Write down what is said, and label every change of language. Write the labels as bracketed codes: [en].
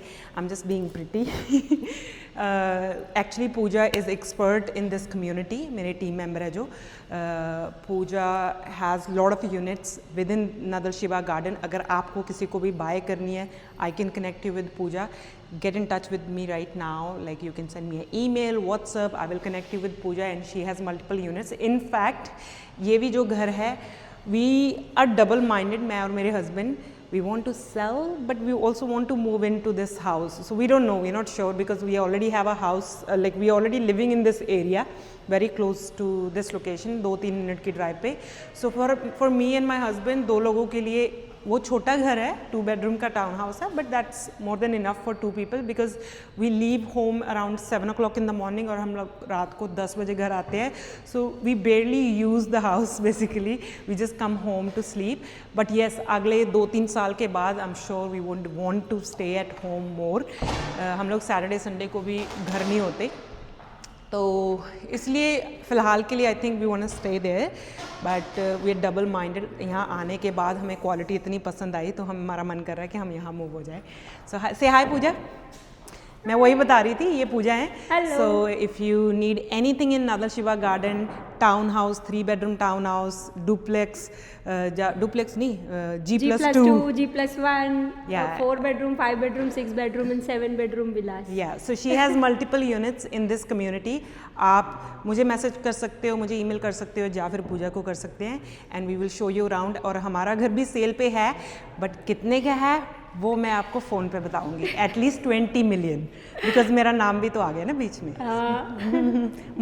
[en] I am just being pretty. Actually Pooja is expert in this community, [hi] मेरे team member है जो। [en] Pooja has lot of units with in नादल शिबा Garden. [hi] अगर आपको किसी को भी बाय करनी है, [en] I can connect you with Pooja. Get in touch with me right now, like you can send me an email, WhatsApp, I will connect you with Pooja and she has multiple units. In fact, [hi] ये भी जो घर है, [en] we are double minded, [hi] मैं और मेरे husband, [en] we want to sell but we also want to move into this house. So we don't know, we're not sure because we already have a house, like we already living in this area, very close to this location, [hi] 2-3 minute की drive पे। [en] So for me and my husband, [hi] 2 लोगों के लिए वो छोटा घर है, 2 bedroom का टाउन हाउस है, [en] but that's more than enough for 2 people because we leave home around 7 o'clock in the morning [hi] और हम लोग रात को 10 बजे घर आते हैं। [en] So we barely use the house basically, we just come home to sleep. But yes, [hi] अगले 2-3 साल के बाद [en] I am sure we would want to stay at home more. [hi] हम लोग सैटरडे संडे को भी घर नहीं होते, तो इसलिए फ़िलहाल के लिए [en] I think we want to stay there, but we are double minded. [hi] यहाँ आने के बाद हमें क्वालिटी इतनी पसंद आई तो हमारा मन कर रहा है कि हम यहाँ मूव हो जाए। सो से हाय पूजा, मैं वही बता रही थी, ये पूजा है। [en] So if you need anything in Nad Al Sheba garden, town house, 3 bedroom town house, duplex नहीं, G+2, G+1, Yeah. 4 bedroom, 5 bedroom, 6 bedroom and 7 bedroom villas. Yeah, so she has multiple units in this community. [hi] आप मुझे message कर सकते हो, मुझे email कर सकते हो या फिर पूजा को कर सकते हैं [en] And we will show you around. [hi] और हमारा घर भी सेल पे है, बट कितने का है वो मैं आपको फ़ोन पे बताऊंगी, एटलीस्ट 20 मिलियन, बिकॉज मेरा नाम भी तो आ गया ना बीच में।